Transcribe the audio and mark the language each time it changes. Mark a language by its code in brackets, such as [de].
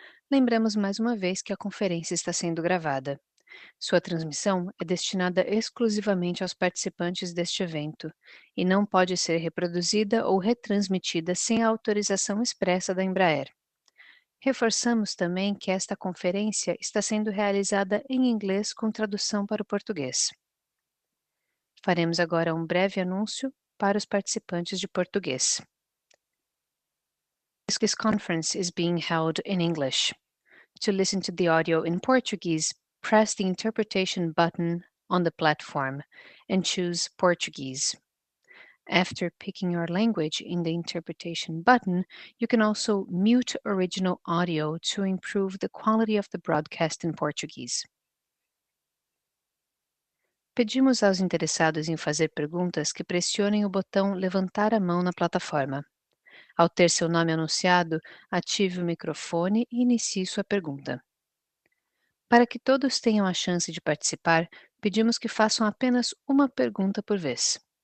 [pt] Lembramos mais uma vez que a conferência está sendo gravada. Sua transmissão é destinada exclusivamente aos participantes deste evento e não pode ser reproduzida ou retransmitida sem a autorização expressa da Embraer. Reforçamos também que esta conferência está sendo realizada em inglês com tradução para o português. Faremos agora um breve anúncio para os participantes de português. [en] This conference is being held in English. To listen to the audio in Portuguese, press the interpretation button on the platform and choose Portuguese. After picking your language in the interpretation button, you can also mute original audio to improve the quality of the broadcast in Portuguese. [pt] Pedimos aos interessados em fazer perguntas que pressionem o botão levantar a mão na plataforma. Ao ter seu nome anunciado, ative o microfone e inicie sua pergunta. Para que todos tenham a chance de participar, pedimos que façam apenas uma pergunta por vez.